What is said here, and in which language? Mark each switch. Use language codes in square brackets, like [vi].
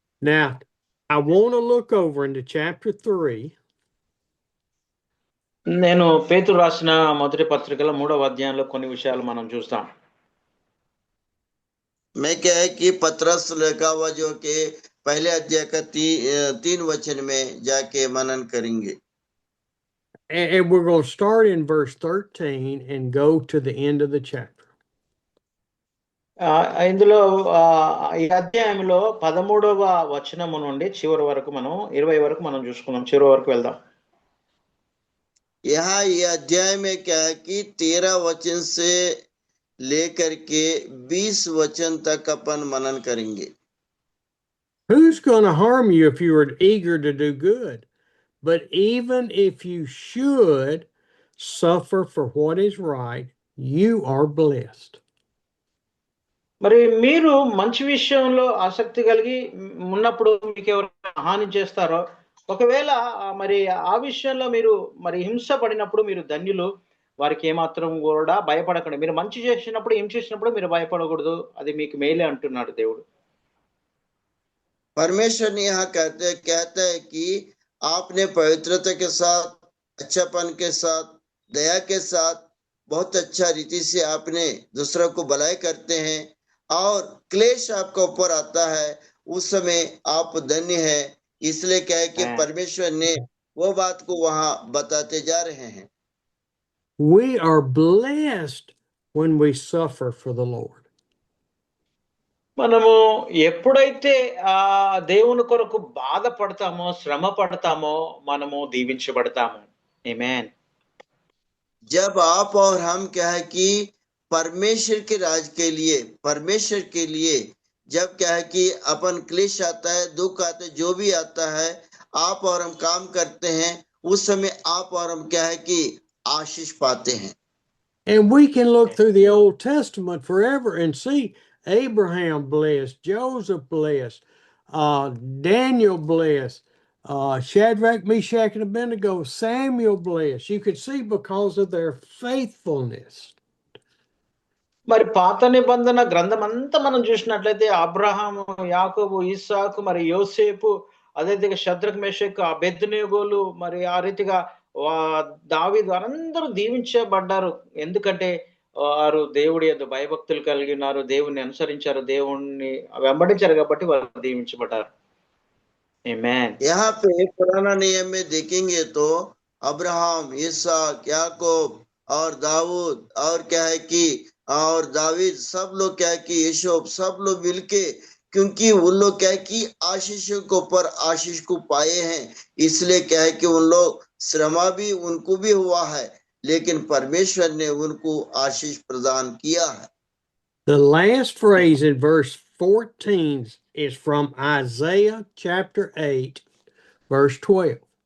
[en] Now, I want to look over into chapter 3. [te] నేను పేతురు రాసిన మొదటి పత్రికలో 3వ అధ్యాయంలో కొన్ని విషయాలు మనం చూస్తాం. [hi] मैं क्या है कि पत्रस लिखा हुआ जो कि पहले अध्याय का 3 वचन में जाके मनन करेंगे. [en] And we're going to start in verse 13 and go to the end of the chapter. [te] ఇందులో ఈ అధ్యాయంలో 13వ వచనము నుండి చివరి వరకు మనం 20 వరకు మనం చూసుకుందాం. చివరి వరకు వెళ్దాం. [hi] यहाँ ये अध्याय में क्या है कि 13 वचन से लेकर के 20 वचन तक अपन मनन करेंगे. [en] Who's going to harm you if you are eager to do good? But even if you should suffer for what is right, you are blessed. [te] మరి మీరు మంచి విషయంలో ఆసక్తి కలిగి ఉన్నప్పుడు మీకు ఎవరైనా హాని చేస్తారో, ఒకవేళ మరి ఆ విషయంలో మీరు మరి హింస పడినప్పుడు మీరు ధన్యులు, వారికి ఏమాత్రం కూడా భయపడకండి. మీరు మంచి చేసినప్పుడు హింస చేసినప్పుడు మీరు భయపడకూడదు, అది మీకు మేలే అంటున్నాడు దేవుడు. [hi] परमेश्वर ने यहाँ कहता है कि आपने पवित्रता के साथ, अच्छापन के साथ, दया के साथ बहुत अच्छा रीति से आपने दूसरों को भलाई करते हैं और क्लेश आपका ऊपर आता है, उस समय आप धन्य है. इसलिए क्या है कि परमेश्वर ने वो बात को वहां बताते जा रहे हैं. [en] We are blessed when we suffer for the Lord. [te] మనము ఎప్పుడైతే దేవుని కొరకు బాధపడతామో, శ్రమ పడతామో మనము దీవించబడతాము. ఆమేన్. [hi] जब आप और हम क्या है कि परमेश्वर के राज के लिए, परमेश्वर के लिए जब क्या है कि अपन क्लेश आता है, दुख आता है, जो भी आता है, आप और हम काम करते हैं, उस समय आप और हम क्या है कि आशीष पाते हैं। [en] And we can look through the Old Testament forever and see Abraham blessed, Joseph blessed, Daniel blessed, Shadrach, Meshach, and Abednego, Samuel blessed. You could see because of their faithfulness. [te] మరి పాత నిబంధన గ్రంథం అంతా మనం చూసినట్లయితే అబ్రహాము, యాకోబు, ఇస్సాకు, మరి యోసేపు, అదేవిధంగా షద్రక్, మెషక్, అబేద్నెగోలు, మరి ఆ రీతిగా దావీదు అందరూ దీవించబడ్డారు. ఎందుకంటే వారు దేవుడి యందు భయభక్తులు కలిగి ఉన్నారు, దేవుణ్ణి అనుసరించారు, దేవుణ్ణి వెంబడించారు కాబట్టి వారు దీవించబడ్డారు. ఆమేన్. [hi] यहाँ पे पुराना नियम में देखेंगे तो अब्राहम, इसहाक, याकूब और दाऊद और क्या है कि और दावीद, सब लोग क्या है कि यूसुफ, सब लोग मिलके, क्योंकि उन लोग क्या है कि आशीष के ऊपर आशीष को पाए हैं, इसलिए क्या है कि उन लोग श्रमा भी उनको भी हुआ है, लेकिन परमेश्वर ने उनको आशीष प्रदान किया है। [en] The last phrase in verse 14 is from Isaiah chapter 8, verse 12.